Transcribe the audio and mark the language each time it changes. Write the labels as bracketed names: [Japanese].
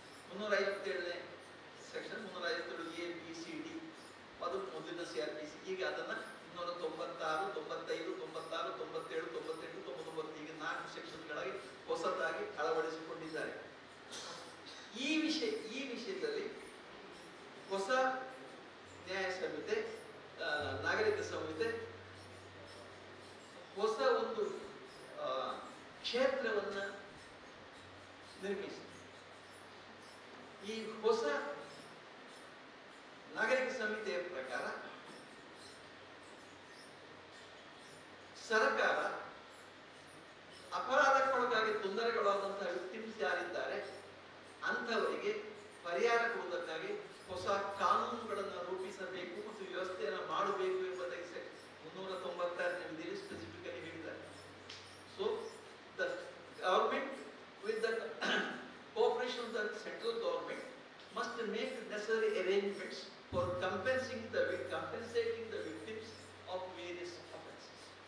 [Kannada] 357ನೇ section 357A, B, C, D ಅದು ಮೊದಲಿನ CRPC. ಈಗ ಅದನ್ನ 296, 95, 96, 97, 98, 99 ಈಗ 4 ಸೆಕ್ಷನ್ಗಳಾಗಿ ಹೊಸದಾಗಿ ಅಳವಡಿಸಿಕೊಂಡಿದ್ದಾರೆ. ಈ ವಿಷಯದಲ್ಲಿ ಹೊಸ ನ್ಯಾಯ ಸಂಹಿತೆ, ನಾಗರಿಕ ಸಂಹಿತೆ ಹೊಸ ಒಂದು ಕ್ಷೇತ್ರವನ್ನ ನಿರ್ಮಿಸಿದೆ. ಈ ಹೊಸ ನಾಗರಿಕ ಸಂಹಿತೆಯ ಪ್ರಕಾರ ಸರ್ಕಾರ ಅಪರಾಧಕ್ಕೊಳಗಾಗಿ ತೊಂದರೆಗೊಳಗಾದಂತಹ ವಿಕ್ಟಿಮ್ಸ್ ಯಾರಿದ್ದಾರೆ ಅಂಥವರಿಗೆ ಪರಿಹಾರ ಕೊಡುವುದಕ್ಕಾಗಿ ಹೊಸ ಕಾನೂನುಗಳನ್ನು ರೂಪಿಸಬೇಕು ಮತ್ತು ವ್ಯವಸ್ಥೆಯನ್ನು ಮಾಡಬೇಕು ಎಂಬುದಾಗಿ 396ನೇ ವಿಧಿಯಲ್ಲಿ ಸ್ಪೆಸಿಫಿಕಲಿ ಹೇಳಿದ್ದಾರೆ. [English] So the government with the cooperation of the central government must make necessary arrangements for compensating the victims of various offenses.